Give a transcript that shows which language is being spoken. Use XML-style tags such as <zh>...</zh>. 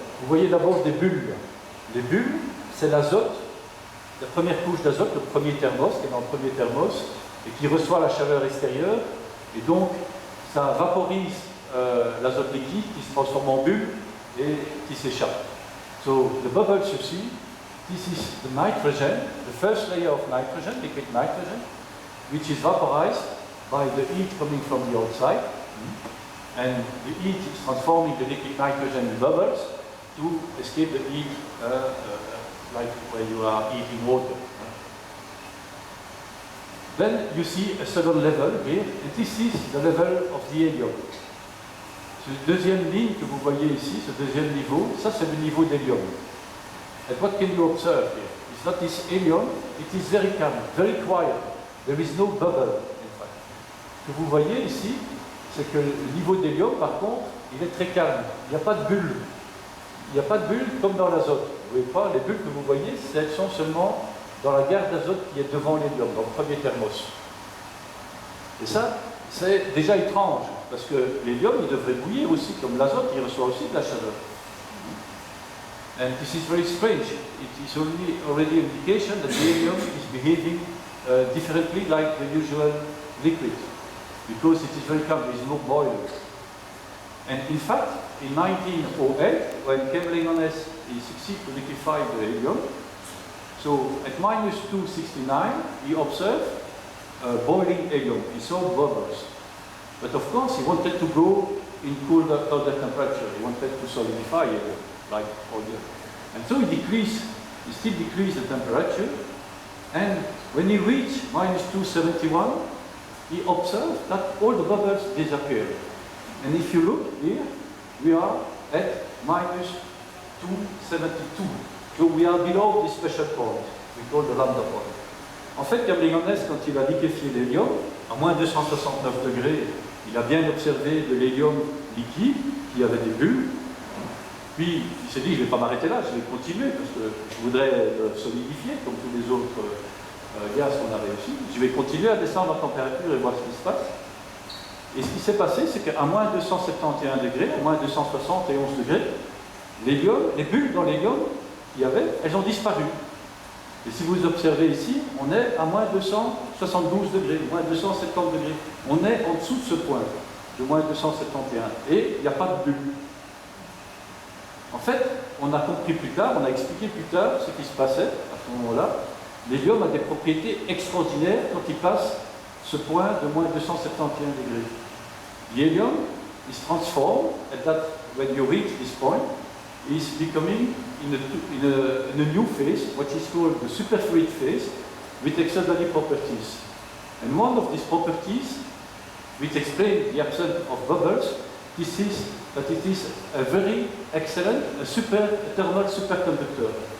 <fr>Vous voyez d'abord des bulles. Les bulles, c'est l'azote, la première couche d'azote, le premier thermos, qui est dans le premier thermos, et qui reçoit la chaleur extérieure. Et donc, ça vaporise l'azote liquide qui se transforme en bulles et qui s'échappe.</fr> <en>So, the bubbles you see, this is the nitrogen, the first layer of nitrogen, liquid nitrogen, which is vaporized by the heat coming from the outside. And the heat is transforming the liquid nitrogen in bubbles to escape the heat like when you are heating water. Then you see a second level here, and this is the level of the helium.</en> <fr>Ce deuxième ligne que vous voyez ici, ce deuxième niveau, ça c'est le niveau d'hélium.</fr> <en>And what can you observe here? It's not this helium, it is very calm, very quiet. There is no bubble, in fact.</en> <fr>Ce que vous voyez ici, c'est que le niveau d'hélium, par contre, il est très calme. Il n'y a pas de bulles. Il n'y a pas de bulles comme dans l'azote. Vous voyez pas, les bulles que vous voyez, elles sont seulement dans la gare d'azote qui est devant l'hélium, dans le premier thermos. Et ça, c'est déjà étrange, parce que l'hélium, il devrait bouillir aussi, comme l'azote, il reçoit aussi de la chaleur.</fr> <en>And this is very strange. It is already an indication that the helium is behaving differently like the usual liquid, because it is very calm, there is no boiler. And in fact, in 1908, when Kemlingones succeeded to liquefy the helium, so at minus 269, he observed boiling helium. He saw bubbles. But of course, he wanted to go in colder temperature. He wanted to solidify helium, like all the other. And so he still decreased the temperature. And when he reached minus 271, he observed that all the bubbles disappeared. And if you look here, we are at minus 272. So we are below this special point, we call the lambda point.</en> <fr>En fait, Kemlingones, quand il a liquéfié l'hélium, à moins 269 degrés, il a bien observé de l'hélium liquide, qui avait des bulles. Puis, il s'est dit, je ne vais pas m'arrêter là, je vais continuer, parce que je voudrais le solidifier, comme tous les autres gaz qu'on a réussi. Je vais continuer à descendre en température et voir ce qui se passe. Et ce qui s'est passé, c'est qu'à moins 271 degrés, à moins 271 degrés, l'hélium, les bulles dans l'hélium qu'il y avait, elles ont disparu. Et si vous observez ici, on est à moins 272 degrés, moins 270 degrés. On est en dessous de ce point, de moins 271. Et il n'y a pas de bulles. En fait, on a compris plus tard, on a expliqué plus tard ce qui se passait à ce moment-là. L'hélium a des propriétés extraordinaires quand il passe ce point de moins 271 degrés.</fr> <en>The helium is transformed at that, when you reach this point, is becoming in a new phase, what is called the superfluid phase, with extraordinary properties. And one of these properties, which explains the absence of bubbles, this is that it is a very excellent, a thermal superconductor.</en>